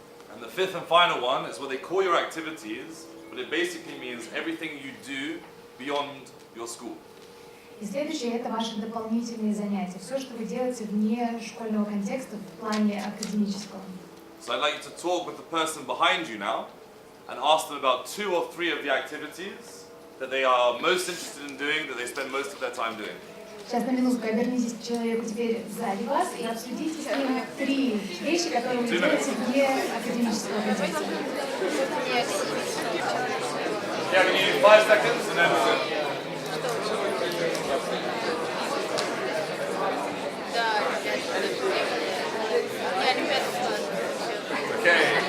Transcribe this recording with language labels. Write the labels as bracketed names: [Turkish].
[English] And the fifth and final one is what they call your activities, but it basically means everything you do beyond your school. [Russian] И следующее это ваши дополнительные занятия, все, что вы делаете вне школьного контекста в плане академического. [English] So I'd like you to talk with the person behind you now. and ask them about 2 or 3 of the activities that they are most interested in doing, that they spend most of their time doing. [Russian] Сейчас на минутку обернитесь к человеку теперь сзади вас и обсудите с ним 3 вещи, которые вы делаете вне академического развития. [English] Yeah, can you 5 seconds and then... Okay.